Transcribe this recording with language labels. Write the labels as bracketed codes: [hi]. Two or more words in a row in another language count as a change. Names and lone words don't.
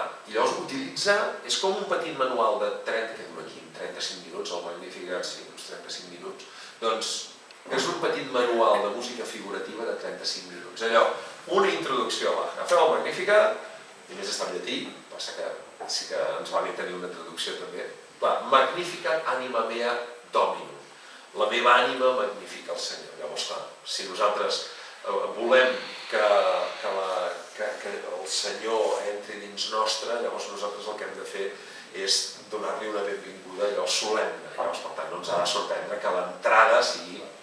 [ca] I llavors utilitza, és com un petit manual de 35 minuts, el Magnificat, sí, uns 35 minuts. Doncs és un petit manual de música figurativa de 35 minuts. Allò, una introducció a Bach. Agafeu el Magnificat, i més està en llatí, passa que sí que ens va bé tenir una traducció també. [la] Magnificat anima mea Dominum. [ca] La meva ànima magnifica el Senyor. Llavors, clar, si nosaltres volem que el Senyor entri dins nostre, llavors nosaltres el que hem de fer és donar-li una benvinguda allò solemne. Llavors, per tant, no ens ha de sorprendre que l'entrada sigui...